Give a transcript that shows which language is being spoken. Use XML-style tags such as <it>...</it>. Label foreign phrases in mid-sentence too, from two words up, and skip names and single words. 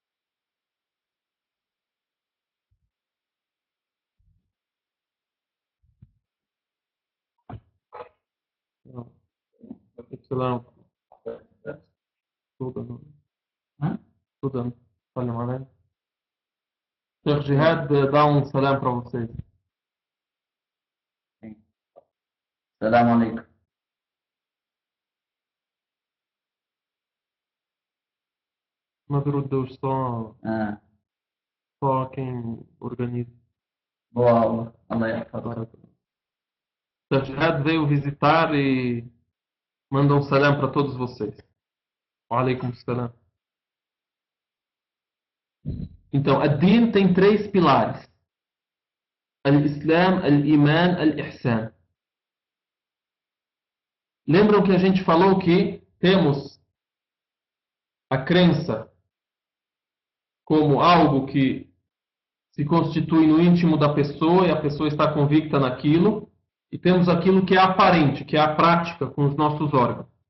<pt>Estudando. Olha, Sheikh Jihad dá um salam para vocês.</pt> <ar>سلام عليكم.</ar> <pt>Não Deus, só quem organiza. Boa aula.</pt> <ar>الله يحفظ.</ar> <pt>Sheikh Jihad veio visitar e manda um salam para todos vocês.</pt> <ar>وعليكم السلام.</ar> <pt>Então, a Din tem três pilares.</pt> <ar>الإسلام، الإيمان، الإحسان.</ar> <pt>Lembram que a gente falou que temos a crença como algo que se constitui no íntimo da pessoa e a pessoa está convicta naquilo, e temos aquilo que é aparente, que é a prática com os nossos órgãos.</pt>